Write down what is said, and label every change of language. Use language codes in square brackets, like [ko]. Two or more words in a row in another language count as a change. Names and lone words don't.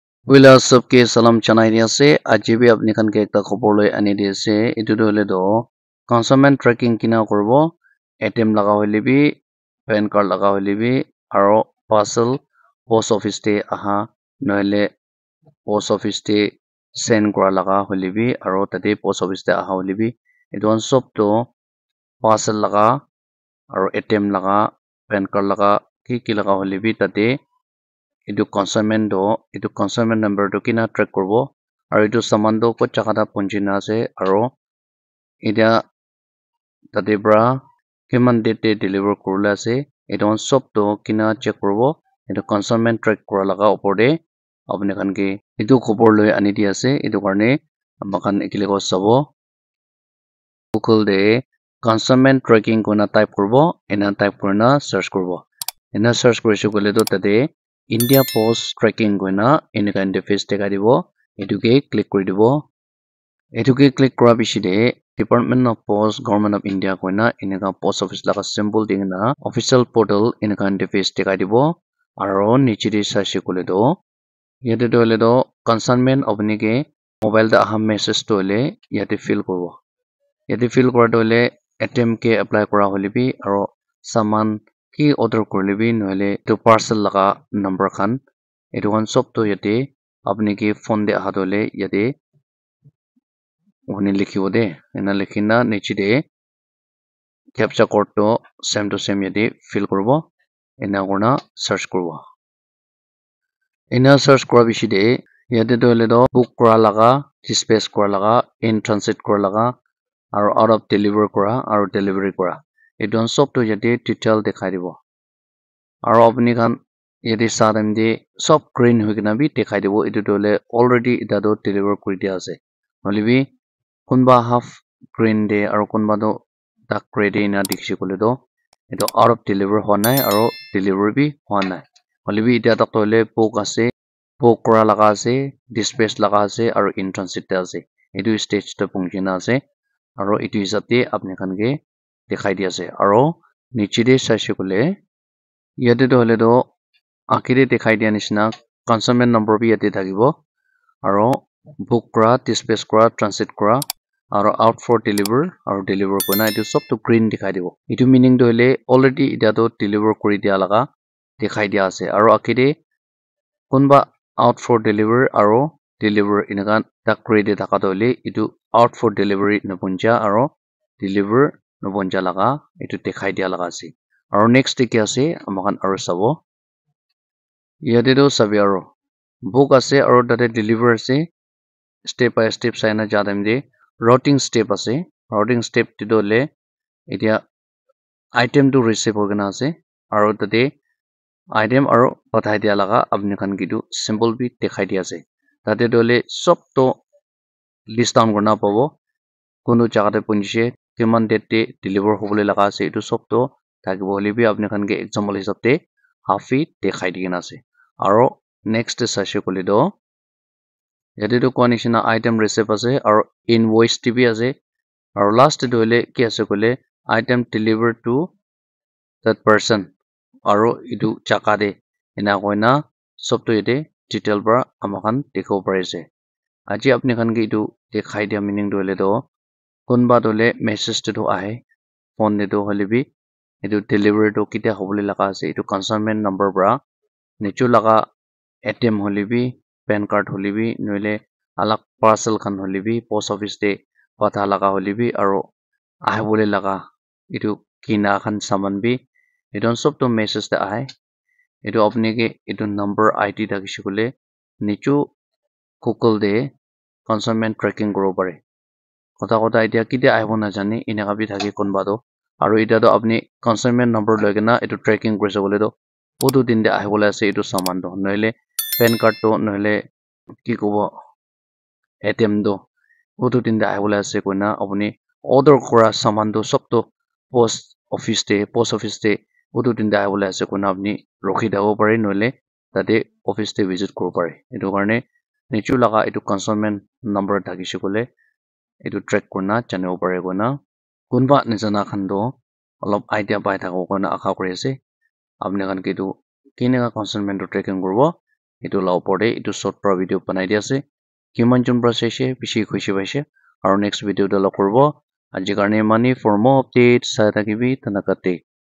[nag] Wila सबके salam chanai dia se aji bi apni khan ke ekta khobor loi ani dia se etu to hole do [en] consumption tracking [nag] kina korbo ATM laga hoile bi [en] pan card [nag] laga hoile bi aro [en] parcel post office [nag] te aha noile [en] post office [nag] te send kora laga hoile bi aro tate [en] post office [nag] te aha hoile bi etu han sob to parcel laga aro ATM laga [en] pan card [nag] laga ki laga hoile bi tate etu [en] consignment number [nag] to kina track korbo aru etu saman to kut jagah ta punchina ase aro etia tate pra kiman date te deliver kurila ase etu han sob to kina check korbo etu [en] consignment track [nag] kura laga opor te apni khan ke etu khobor loi ani dia ase etu karne amakhan ekilego sabo Google te [en] consignment tracking [nag] kona type korbo ena type kurina search korbo ena search korise koile to tate India Post Tracking koina enika interface dekhai dibo etuke click kori dibo etuke click kora bishide Department of Post Government of India koina enika [en] post office [nag] laga symbol dingna [en] official portal [nag] enika interface dekhai dibo aro niche te saise koile to yate to hole to consignment apni ke mobile te aha message to hole yate fill korbo yate fill kora to hole ATM ke apply kora hole bi aro saman ki order kurle bi nohole to parcel laga number khan etu khan sob to yate apni ke phone de aha dole yate ohne likhibo de ena likhina niche de [en] captcha code [nag] to same yate fill korbo ena kurna search korbo ena search kora bishide yate to hole to book kora laga dispatch kora laga [en] in transit [nag] kora laga aro [en] out of deliver [nag] kora aro delivery kora etu han sob to yate detail dekhai dibo aro apni khan yate sa time de sob green hoikena bi dekhai dibo etu to hole already eta to deliver kuri dia ase hoile bi kunba half green de aro kunba to [en] dark gray [nag] de ena dikhishi kole to etu [en] out of deliver [nag] howa nai aro deliver bi howa nai hoile bi eta tak to hole book ase book kora laga ase dispatch laga ase aro [en] in transit [nag] te ase etu stage te pਹੁnchina ase aro etu hisab te apni khan ke dekhai di ase aro niche de saise koile yate to hole to akire dekhai dia nishina [en] consignment number [nag] bi yate thakibo aro book kora dispatch kora transit kora aro [en] out for deliver [nag] aro deliver koina etu sob to green dekhai dibo etu meaning to hole already eta to deliver kuri dia laga dekhai dia ase aro akire kunba [en] out for deliver [nag] aro deliver enaka [en] dark gray [nag] de thaka to hole etu [en] out for delivery [nag] napunja aro deliver napunja laga etu dekhai dia laga ase aro next te ki ase amakhan aro sabo yate to sabi aro book ase aro tate deliver ase [en] step by step [nag] saina ja time de [en] routing step [nag] ase [en] routing step [nag] te to le etia item to receive hogena ase aro tate item aro pathai dia laga apni khan kitu symbol bi dekhai dia ase tate to le sob to [en] list down [nag] korna pabo kono jaga te punjise kiman date te deliver hobole laga ase etu sob to thakibo hole bi apni khan ke example hisab te half dekhai dikena ase aro next te saise kole to yate to koa nishina [en] item receive [nag] ase aro invoice te bi ase aro last te hole ki ase kole [en] item delivered to that person [nag] aro etu jaga de ena koina sob to yate detail para amakhan dekhibo pari ase aji apni khan ke etu dekhai dia meaning to hole to kunba to le message te to ahe phone de to hole bi etu deliver to ketia hobole laga ase etu [en] consignment number [nag] para nichu laga ATM hole bi [en] pan card [nag] hole bi noile alag parcel khan hole bi [en] post office [nag] te patha laga hole bi aro ahibole laga etu kina khan saman bi etu sob to message te ahe etu apni ke etu [en] number ID [nag] thakishe kole nichu Google de [en] consignment tracking [nag] koribo pare kotha kotha etia ketia ahibo najane enaka bi thake kunba to aro eta to apni [en] consignment number [nag] loi kena etu tracking kurise kole to odu din de ahibole ase etu saman to noile pan card to noile ki kobo ATM to odu din de ahibole ase koina apni order kora saman to sob to [en] post office [nag] te odu din de ahibole ase koina apni rokhi thabo pare noile tate office te visit koribo pare etu karne nichu laga etu [en] consignment number [nag] thakishe kole etu track kurna janibo pare koina kunba najana khan to olop idea pai thako koina asha kuri ase apni khan ke etu keneka consignment to tracking kuribo etu la opor te etu short para video banai di ase kiman jon para saise bishi khushi paise aru [en] next video [nag] te log kuribo aji karne mani [en] for more updates [nag] sai thakibi tanaka take.